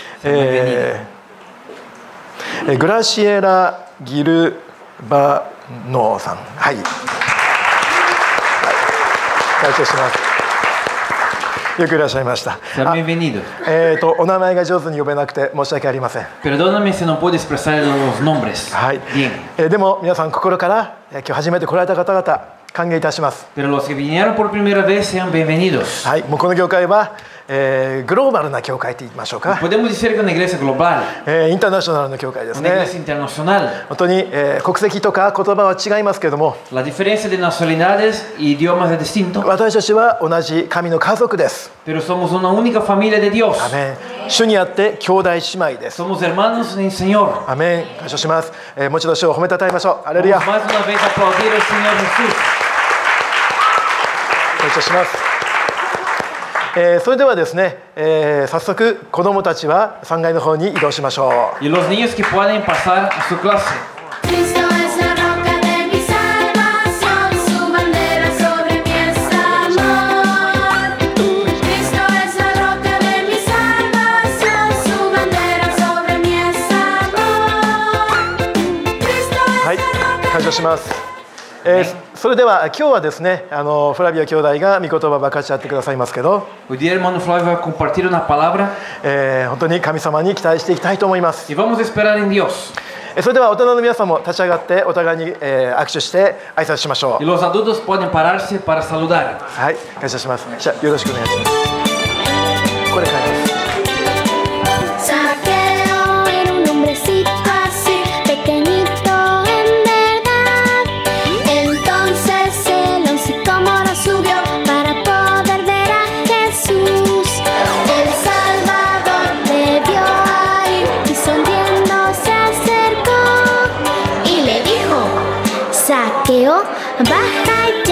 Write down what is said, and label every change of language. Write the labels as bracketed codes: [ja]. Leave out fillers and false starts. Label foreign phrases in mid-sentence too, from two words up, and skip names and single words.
[ja] グラシエラ・ギルバノーさん、はい、感謝します。よくいらっしゃいました。お名前が上手に呼べなくて申し訳ありません。 [es] Perdóname si no puedo expresar los nombres. [ja] はい。 [es] Bien. [ja] でも皆さん心から今日初めて来られた方々歓迎いたします。 [es] Pero los que vinieron por primera vez sean bienvenidos. [ja] はい。もうこの教会は、グローバルな教会と言いましょうか。 [es] Podemos decir que es una iglesia global. [ja] インターナショナルの教会です [es] Una [ja] ね。 [es] iglesia internacional. [ja] 本当に、国籍とか言葉は違いますけれども、 [es] La diferencia de nacionalidades y idiomas es distinto. [ja] 私たちは同じ神の家族です。 [es] Pero somos una única familia de Dios. [ja] アメン。主にあって兄弟姉妹です。 [es] Somos hermanos en el Señor. [ja] アメン。感謝します。もう一度主を褒めたたえましょう。ハレルヤ。 [es] Vamos más una vez a aplaudir al Señor Jesús. [ja] 感謝します。それではですね、早速子どもたちは3階の方に移動しましょう。 [es] Y los niños que pueden pasar a su clase. Cristo es la roca de mi salvación, su bandera sobre mí es amor. Cristo es la roca de mi salvación, su bandera sobre mí es amor. Cristo es [ja] はい、感謝します。それでは今日はですね、フラビア兄弟が御言葉を分かち合ってくださいますけど、 [es] Hoy día el hermano Flavio va a compartir una palabra [ja] 本当に神様に期待していきたいと思います。 [es] y vamos a esperar en Dios. [ja] それでは大人の皆さんも立ち上がってお互いに、握手して挨拶しましょ [es] Y [ja] う。 [es] los adultos pueden pararse para saludar. [ja] はい、感謝します。じゃあよろしくお願いします。これ書いてます。 [es] Saqueo era un hombrecito así, pequeñito en verdad. Entonces el sicómoro subió para poder ver a Jesús. El Salvador le vio ahí y sonriendo se acercó y le dijo: Saqueo, baja ya.